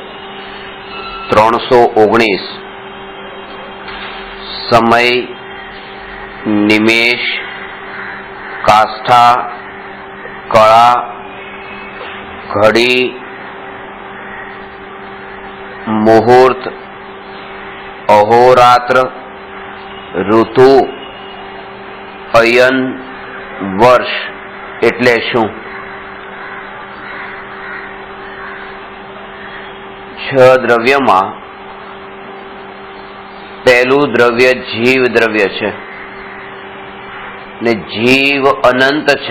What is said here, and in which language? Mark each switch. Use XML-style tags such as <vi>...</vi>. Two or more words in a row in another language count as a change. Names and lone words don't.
<hi>319 समय, निमेष, काष्ठा, कड़ा, घड़ी, मुहूर्त, अहोरात्र, ऋतु, अयन, वर्ष</hi> <gu>એટલે શું? 6 દ્રવ્યમાં પહેલું દ્રવ્ય જીવ દ્રવ્ય છે ને જીવ અનંત છે।</gu>